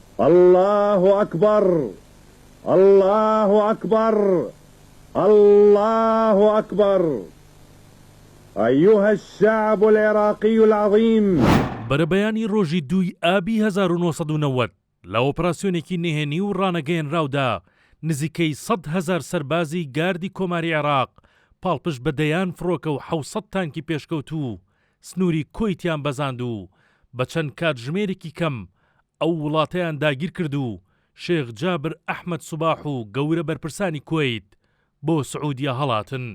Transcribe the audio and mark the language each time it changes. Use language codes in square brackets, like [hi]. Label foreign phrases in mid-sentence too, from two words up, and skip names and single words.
[ar] الله أكبر الله أكبر الله أكبر أيها الشعب العراقي العظيم. [ckb] بەرەبەیانی ڕۆژی 2 ئابی 1990 لە ئۆپراسیۆنێکی نهێنی و ڕانەگەیەنراودا نزیکەی 100,000 سەربازی گاردی کۆماری عێراق پاڵپشت بە دەیان فرۆکە و 700 تانکی پێشکەوت و سنووری کۆیتیان بەزاند و بە چەند کاتژمێرێکی کەم ئەو وڵاتەیان داگیر کرد و شێخ جابر ئەحمەد سوباح و گەورە بەرپرسانی کوێیت بۆ سعودیە هەڵاتن.